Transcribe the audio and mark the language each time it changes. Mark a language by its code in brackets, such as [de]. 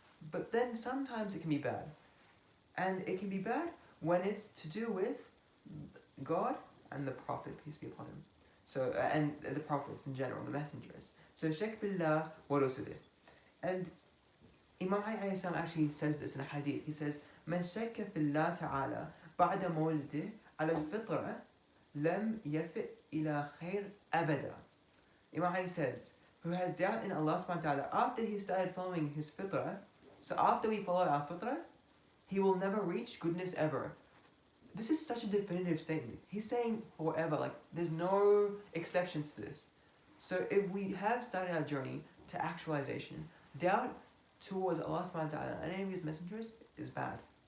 [en] But then sometimes it can be bad. And it can be bad when it's to do with God and the Prophet, peace be upon him. So, and the prophets in general, the messengers. So, shak billah wa rusulih. And Imam Ali actually says this in a hadith. He says, [ar] من شك في الله تعالى بعد مولده على الفطرة لم يفئ إلى خير أبدا. [en] Imam Ali says, who has doubt in Allah subhanahu wa ta'ala after he started following his fitrah, so after we follow our fitrah, he will never reach goodness ever. This is such a definitive statement. He's saying forever, there's no exceptions to this. So if we have started our journey to actualization, doubt towards Allah subhanahu wa ta'ala and any of his messengers is bad.